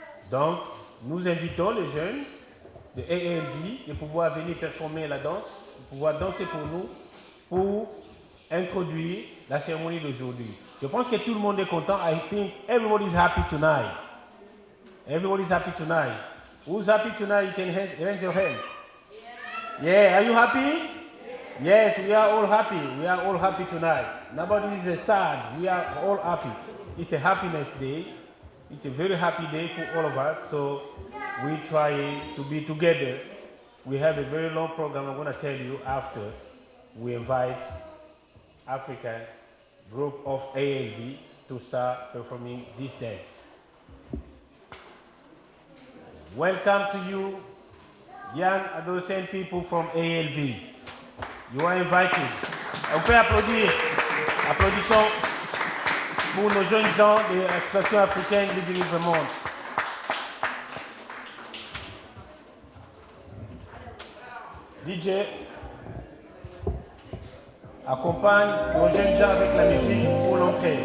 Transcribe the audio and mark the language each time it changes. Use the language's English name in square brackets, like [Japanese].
[French] Donc, nous invitons les jeunes de AALV de pouvoir venir performer la danse, de pouvoir danser pour nous, pour introduire la cérémonie d'aujourd'hui. Je pense que tout le monde est content. [English] I think everybody's happy tonight. Everybody's happy tonight. Who's happy tonight? You can raise your hands. Yeah, are you happy? Yes, we are all happy. We are all happy tonight. Nobody is sad. We are all happy. It's a happiness day. It's a very happy day for all of us. So we try to be together. We have a very long program. I'm going to tell you after we invite African group of AALV to start performing this dance. Welcome to you, young adolescent people from AALV. You are invited. [French] On peut applaudir. Applaudissons pour nos jeunes gens de l'association africaine Living in Vermont. DJ, accompagne nos jeunes gens avec la musique pour l'entrée.